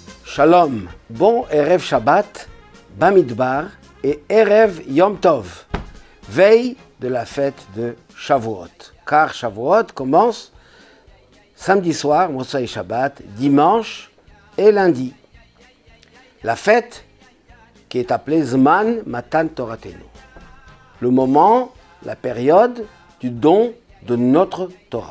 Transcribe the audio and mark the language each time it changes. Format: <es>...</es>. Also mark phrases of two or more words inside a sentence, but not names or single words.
<fr>Shalom, bon</fr> <he>ערב שבת,</he> <fr>Bamidbar et</fr> <he>ערב יום טוב,</he> <fr>veille de la fête de Shavuot. Car Shavuot commence samedi soir,</fr> <he>מוצאי שבת,</he> <fr>dimanche et lundi. La fête qui est appelée</fr> <he>זמן מתן תורתנו,</he> <fr>le moment, la période du don de notre Torah.</fr>